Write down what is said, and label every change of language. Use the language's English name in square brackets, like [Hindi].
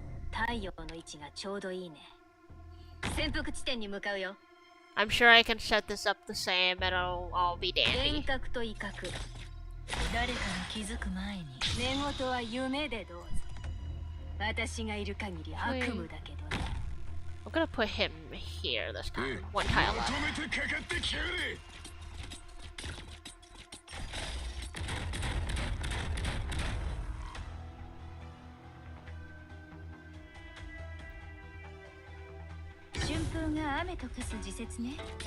[Japanese] 太陽の位置がちょうどいいね。潜伏地点に向かうよ。 [English] I'm sure I can set this up the same and it'll all be dandy. [Japanese] 幻覚と威嚇。誰かが気づく前に寝言は夢でどうぞ。私がいる限り悪夢だけどね。 [English] I'm gonna put him here this time. One tile left. [Japanese] まとめてかかってきやがれ。春風が雨と化す時節ね。